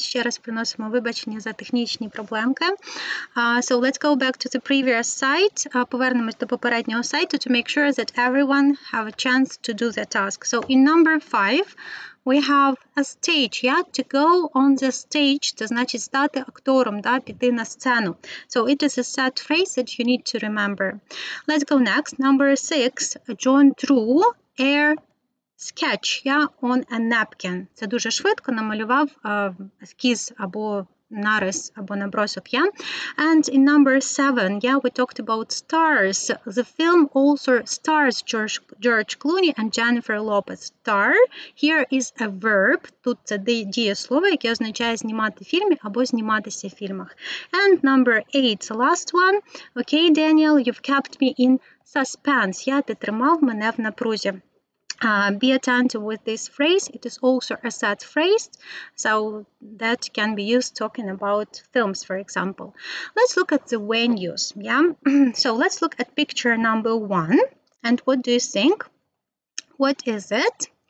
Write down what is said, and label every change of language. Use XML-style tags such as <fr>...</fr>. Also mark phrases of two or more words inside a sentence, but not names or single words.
<uk>Ще раз приносимо вибачення за технічні проблемки.</uk> <en>So let's go back to the previous site.</en> <uk>Повернемось до попереднього сайту</uk> <en>to make sure that everyone have a chance to do the task. So in number 5, we have a stage, yeah? To go on the stage,</en> <uk>це значить стати актором, да? Піти на сцену.</uk> <en>So it is a set phrase that you need to remember. Let's go next. Number 6, John drew a sketch, yeah, on a napkin.</en> <uk>Це дуже швидко намалював ескіз або нарис або набросок,</uk> <en>yeah. And in number 7, yeah, we talked about stars. The film also stars George Clooney and Jennifer Lopez. Star here is a verb.</en> <uk>Тут це дієслово, яке означає знімати в фільмі або зніматися в фільмах.</uk> <en>And number 8, the last one. Okay, Daniel, you've kept me in suspense. Yeah,</en> <uk>ти тримав мене в напрузі.</uk> <en>Be attentive with this phrase. It is also a set phrase, so that can be used talking about films, for example. Let's look at the venues, yeah? So let's look at picture number 1. And what do you think? What is it?</en>